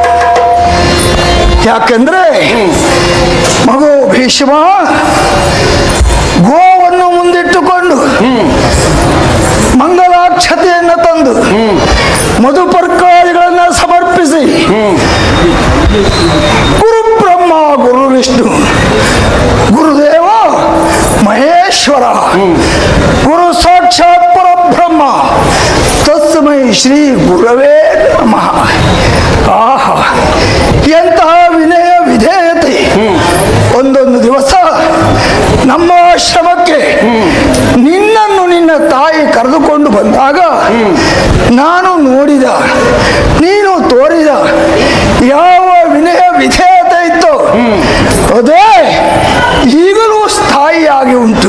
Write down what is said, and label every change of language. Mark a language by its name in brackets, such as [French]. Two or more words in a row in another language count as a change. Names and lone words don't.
[Kannada] ಯಾಕೆಂದ್ರೆ ಮಗು ಭೀಷ್ಮ ಗೋವನ್ನು ಮುಂದಿಟ್ಟುಕೊಂಡು ಮಂಗಲಾಕ್ಷತೆಯನ್ನು ತಂದು ಮಧುಪರ್ಕಾದಿಗಳನ್ನು ಸಮರ್ಪಿಸಿ [Sanskrit] ಗುರು ಬ್ರಹ್ಮ ಗುರು ವಿಷ್ಣು ಗುರುದೇವ ಮಹೇಶ್ವರ ಗುರು ಸಾಕ್ಷಾತ್ ಪರಬ್ರಹ್ಮ ತಸ್ಮೈ ಶ್ರೀ ಗುರವೇ ನಮಃ. [Kannada] ಆಹಾ ಎಂತಹ ವಿನಯ ವಿಧೇಯತೆ. ಒಂದೊಂದು ದಿವಸ ನಮ್ಮ ಆಶ್ರಮಕ್ಕೆ ನಿನ್ನನ್ನು ನಿನ್ನ ತಾಯಿ ಕರೆದುಕೊಂಡು ಬಂದಾಗ ನಾನು ನೋಡಿದ, ನೀನು ತೋರಿದ ಯಾವ ವಿನಯ ವಿಧೇಯತೆ ಇತ್ತು ಅದೇ ಈಗಲೂ ಸ್ಥಾಯಿಯಾಗಿ ಉಂಟು.